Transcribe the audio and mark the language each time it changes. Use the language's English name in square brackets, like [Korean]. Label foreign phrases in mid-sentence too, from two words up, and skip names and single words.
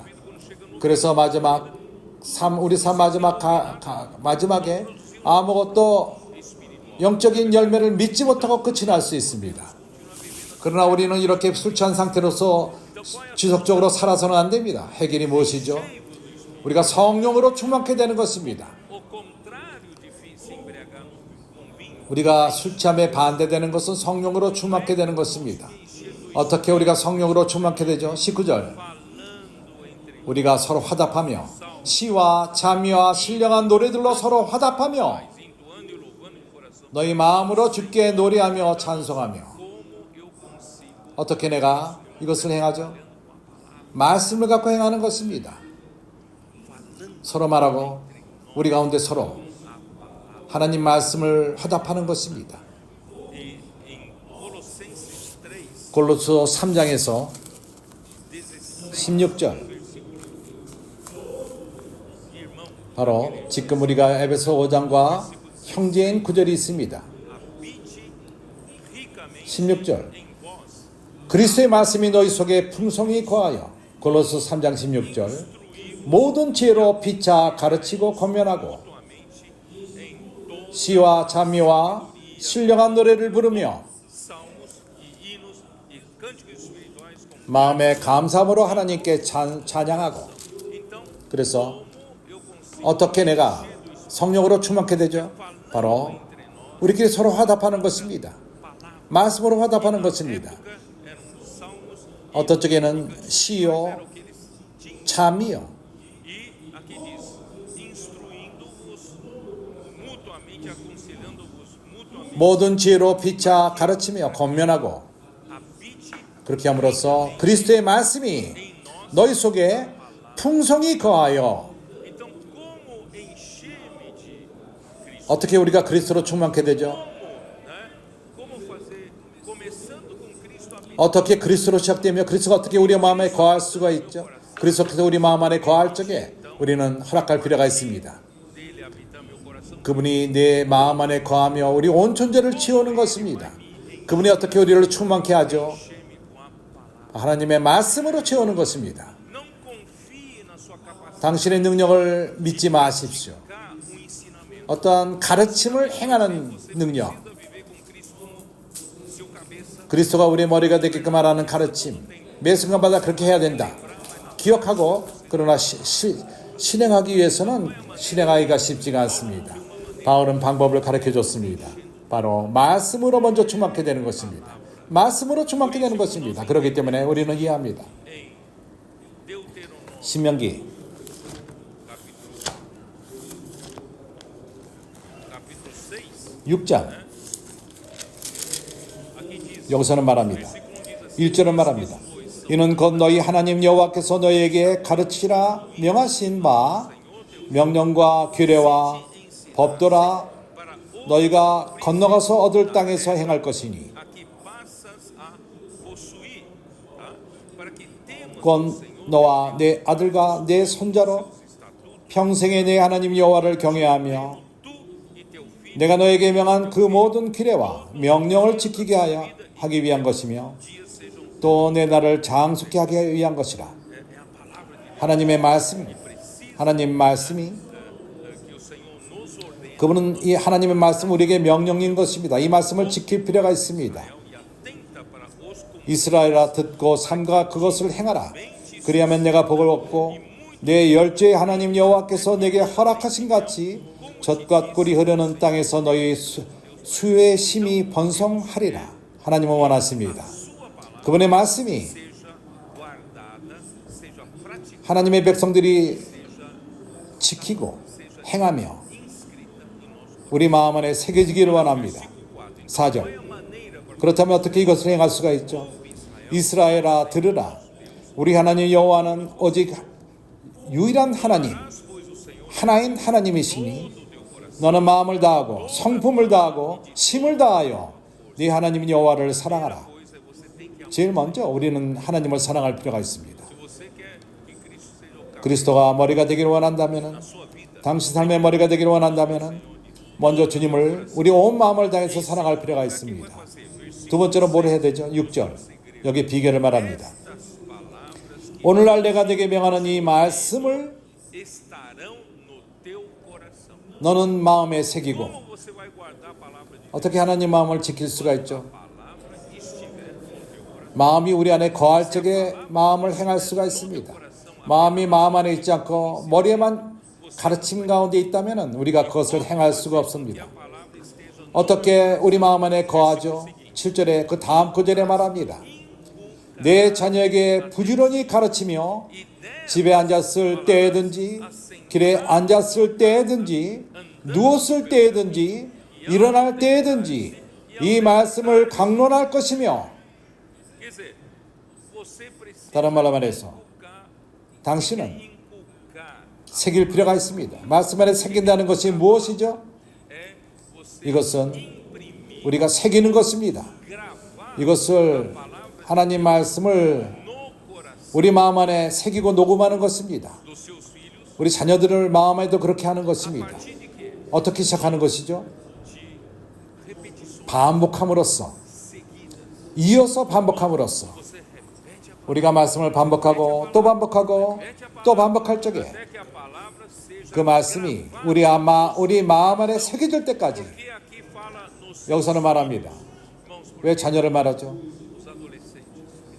[Korean] 그래서 우리 삶 마지막에 아무것도 영적인 열매를 믿지 못하고 끝이 날 수 있습니다. 그러나 우리는 이렇게 술 취한 상태로서 지속적으로 살아서는 안 됩니다. 해결이 무엇이죠? 우리가 성령으로 충만케 되는 것입니다. [Portuguese] O contrário de se embriagar com vinho. [Korean] 우리가 술 취함에 반대되는 것은 성령으로 충만케 되는 것입니다. 어떻게 우리가 성령으로 충만케 되죠? 19절. 우리가 서로 화답하며 시와 자미와 신령한 노래들로 서로 화답하며 [Portuguese] Entoando e louvando de coração. [Korean] 너희 마음으로 주께 노래하며 찬송하며. [Portuguese] Como eu consigo. [Korean] 어떻게 내가 이것을 행하죠? 말씀을 갖고 행하는 것입니다. 서로 말하고 우리 가운데 서로 하나님 말씀을 화답하는 것입니다. [Portuguese] E em Colossenses 3, [Korean] 골로새 3장에서 16, 16절. [Portuguese] irmão, [Korean] 바로 지금 우리가 에베소 5장과 형제인 구절이 있습니다. [Portuguese] habite ricamente [Korean] 16절. [Portuguese] em vós, [Korean] 그리스도의 말씀이 너희 속에 풍성히 거하여. 골로새 3장 16절. 모든 지혜로 피차 가르치고 권면하고 [Portuguese] mutuamente em todos [Korean] 시와 자미와 신령한 노래를 부르며 [Portuguese] salmos e hinos e cânticos espirituais com [Korean] 마음의 감사함으로 하나님께 찬양하고. [Portuguese] então [Korean] 그래서 [Portuguese] eu consigo [Korean] 어떻게 내가 성령으로 충만케 되죠? 바로 우리끼리 서로 화답하는 것입니다. 말씀으로 화답하는 것입니다. [Portuguese] eram os salmos [Korean] 어떤 쪽에는 시요, [Portuguese] o que eles tinham [Korean] 참이요. [Portuguese] e aqui diz instruindo-vos mutuamente aconselhando-vos mutuamente [Korean] 모든 지혜로 피차 가르치며 권면하고. [Portuguese] habite [Korean] 그렇게 함으로써 그리스도의 말씀이 너희 속에 풍성히 거하여. [Portuguese] então como encher-me de Cristo [Korean] 어떻게 우리가 그리스도로 충만케 되죠? [Portuguese] né? Como fazer começando com Cristo habitando [Korean] 어떻게 그리스도로 시작되며 그리스도가 어떻게 우리 마음에 거할 수가 있죠? 그리스도께서 우리 마음 안에 거할 적에 우리는 허락할 필요가 있습니다. [Portuguese] dele habitar meu coração [Korean] 그분이 내 마음 안에 거하며 우리 온 존재를 채우는 것입니다. 그분이 어떻게 우리를 충만케 하죠? [Portuguese] encher-me com a palavra [Korean] 하나님의 말씀으로 채우는 것입니다. [Portuguese] não confie na sua capacidade [Korean] 당신의 능력을 믿지 마십시오. [Portuguese] de um ensinamento [Korean] 어떠한 가르침을 행하는 능력, [Portuguese] precisa viver com Cristo como seu cabeça [Korean] 그리스도가 우리의 머리가 되게끔 하라는 가르침, 매 순간마다 그렇게 해야 된다. 기억하고, 그러나 실행하기 위해서는 실행하기가 쉽지가 않습니다. 바울은 방법을 가르쳐 줬습니다. 바로 말씀으로 먼저 충만케 되는 것입니다. 말씀으로 충만케 되는 것입니다. 그렇기 때문에 우리는 이해합니다. [Portuguese] em Deuteronômio [Korean] 신명기 [Portuguese] capítulo 6 [Korean] 6장 [Portuguese] aqui diz [Korean] 여기서는 말합니다. [Portuguese] versículo 1 diz assim [Korean] 1절은 말합니다. 이는 곧 너희 하나님 여호와께서 너희에게 가르치라 명하신 바 명령과 규례와 법도라 [Portuguese] para os [Korean] 너희가 건너가서 얻을 땅에서 행할 것이니 [Portuguese] a que passas a possuir, tá? Para que temos [Korean] 곧 [Portuguese] no Senhor [Korean] 너와 내 아들과 내 손자로 [Portuguese] estatutos, [Korean] 평생에 내 하나님 여호와를 경외하며 [Portuguese] tu e teu filho, [Korean] 내가 너에게 명한 그 모든 규례와 명령을 지키게 하기 위한 것이며 [Portuguese] dias sejam [Korean] 또 내 나를 장수케 하기 위한 것이라. [Portuguese] é a palavra de Deus [Korean] 하나님의 말씀, [Portuguese] precisa [Korean] 하나님 말씀이 [Portuguese] que o Senhor nos ordene [Korean] 그분은 이 하나님의 말씀 우리에게 명령인 것입니다. 이 말씀을 지킬 필요가 있습니다. [Portuguese] e atenta para os [Korean] 이스라엘아 듣고 삼가 그것을 행하라. 그리하면 내가 복을 얻고 내 열조의 하나님 여호와께서 내게 허락하신 같이 젖과 꿀이 흐르는 땅에서 너희 수의 심이 번성하리라. 하나님은 원하십니다. 그분의 말씀이 [Portuguese] seja guardada, seja praticada, [Korean] 하나님의 백성들이 [Portuguese] seja [Korean] 지키고 행하며 [Portuguese] inscrita em nosso [Korean] 우리 마음 안에 새겨지기를 원합니다. 4절. [Portuguese] qual é a maneira para [Korean] 그렇다면 어떻게 이것을 행할 수가 있죠? 이스라엘아 들으라. 우리 하나님 여호와는 오직 유일한 하나님, [Portuguese] pois o Senhor [Korean] 하나인 하나님이시니 너는 마음을 다하고 성품을 다하고 힘을 다하여 네 하나님 여호와를 사랑하라. [Portuguese] coisa é você tem que amar. [Korean] 제일 먼저 우리는 하나님을 사랑할 필요가 있습니다. [Portuguese] Se você quer que Cristo seja o cabeça [Korean] 그리스도가 머리가 되기를 원한다면, [Portuguese] da sua vida, [Korean] 당신 삶의 머리가 되기를 원한다면 먼저 주님을 우리 온 마음을 다해서 사랑할 필요가 있습니다. [Portuguese] fazer versículos, [Korean] 두 번째로 뭘 해야 되죠? 6절. 여기 비결을 말합니다. [Portuguese] estas palavras que [Korean] 오늘날 내가 네게 명하는 이 말씀을 [Portuguese] estarão no teu coração. [Korean] 너는 마음에 새기고 [Portuguese] Como você vai guardar a palavra de Deus? [Korean] 어떻게 하나님 마음을 지킬 수가 있죠? [Portuguese] A palavra estiver no teu coração. [Korean] 마음이 우리 안에 거할 적에 마음을 행할 수가 있습니다. 마음이 마음 안에 있지 않고 머리에만 가르침 가운데 있다면 우리가 그것을 행할 수가 없습니다. [Portuguese] A palavra esteja no [Korean] 어떻게 우리 마음 안에 거하죠? 7절에 그 다음 구절에 말합니다. 내 자녀에게 부지런히 가르치며 [Portuguese] e dela [Korean] 집에 앉았을 때든지 길에 앉았을 때든지 누웠을 때든지 일어날 때든지 이 말씀을 강론할 것이며 [Portuguese] quer dizer, você precisa [Korean] 다른 말로 말해서 [Portuguese] inculcar, [Korean] 당신은 [Portuguese] inculcar [Korean] 새길 필요가 있습니다. 말씀 안에 새긴다는 것이 무엇이죠? [Portuguese] é você [Korean] 이것은 [Portuguese] imprimir, [Korean] 우리가 새기는 것입니다. [Portuguese] gravar [Korean] 이것을 하나님 말씀을 [Portuguese] no coração [Korean] 우리 마음 안에 새기고 녹음하는 것입니다. [Portuguese] dos seus filhos [Korean] 우리 자녀들을 마음에도 그렇게 하는 [Portuguese] a [Korean] 것입니다. [Portuguese] partir de quê? [Korean] 어떻게 시작하는 것이죠? [Portuguese] De repetições [Korean] 반복함으로써, [Portuguese] seguidas. [Korean] 이어서 반복함으로써 [Portuguese] Você repete a [Korean] 우리가 말씀을 반복하고 또 반복하고 또 반복할 적에 [Portuguese] até que a palavra seja [Korean] 그 말씀이 [Portuguese] gravada. [Korean] 우리 마음 안에 새겨질 때까지. [Portuguese] Porque aqui fala nos [Korean] 여기서는 말합니다. [Portuguese] irmãos, [Korean] 왜 자녀를 말하죠? [Portuguese] os adolescentes,